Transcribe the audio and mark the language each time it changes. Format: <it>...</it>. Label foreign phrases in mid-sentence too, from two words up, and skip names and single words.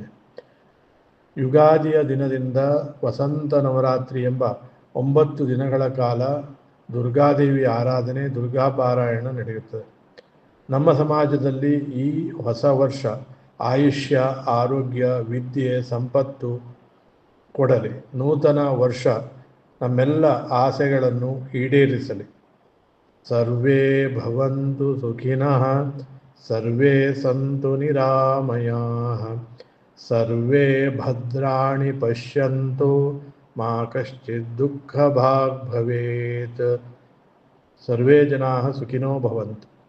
<kn>ಯುಗಾದಿಯ ದಿನದಿಂದ ವಸಂತ ನವರಾತ್ರಿ ಎಂಬ 9 ದಿನಗಳ ಕಾಲ ದುರ್ಗಾದೇವಿ ಆರಾಧನೆ, ದುರ್ಗಾಪಾರಾಯಣ ನಡೆಯುತ್ತದೆ. ನಮ್ಮ ಸಮಾಜದಲ್ಲಿ ಈ ಹೊಸ ವರ್ಷ ಆಯುಷ್ಯ, ಆರೋಗ್ಯ, ವಿದ್ಯೆ, ಸಂಪತ್ತು ಕೊಡಲಿ. ನೂತನ ವರ್ಷ ನಮ್ಮೆಲ್ಲ ಆಸೆಗಳನ್ನು ಈಡೇರಿಸಲಿ.</kn> <sa>ಸರ್ವೇ ಭವಂತು ಸುಖಿನಃ, ಸರ್ವೇ ಸಂತು ನಿರಾಮಯಾಃ, ಸರ್ವೇ ಭದ್ರಾಣಿ ಪಶ್ಯಂತು ಮಾ ಕಶ್ಚಿತ್ ದುಃಖ ಭಾಗ್ ಭವೇತ್. ಸರ್ವೇ ಜನಾಃ ಸುಖಿನೋ ಭವಂತು.</sa>